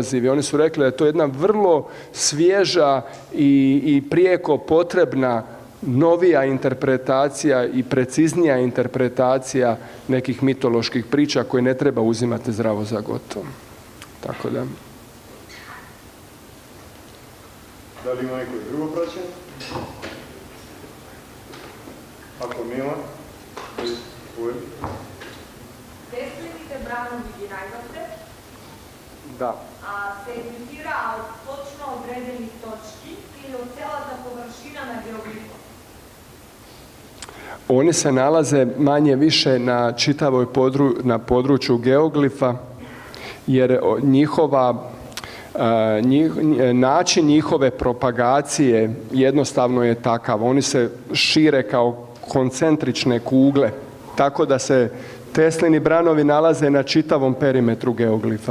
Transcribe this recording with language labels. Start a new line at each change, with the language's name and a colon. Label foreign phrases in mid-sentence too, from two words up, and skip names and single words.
Croatian: I oni su rekli da je to jedna vrlo svježa i prijeko potrebna novija interpretacija i preciznija interpretacija nekih mitoloških priča koje ne treba uzimati zdravo za gotovo. Tako da. Da li ima neko drugo praćenje? Ako nema,
Macedonian: Tesliните branovi ги најдовте?
Croatian: Da.
Macedonian: Се емитира од точно одредени точки или од целата површина на геоглифот?
Croatian: Oni se nalaze manje više na čitavoj području geoglifa, jer način njihove propagacije jednostavno je takav. Oni se šire kao koncentrične kugle, tako da se Teslini branovi nalaze na čitavom perimetru geoglifa.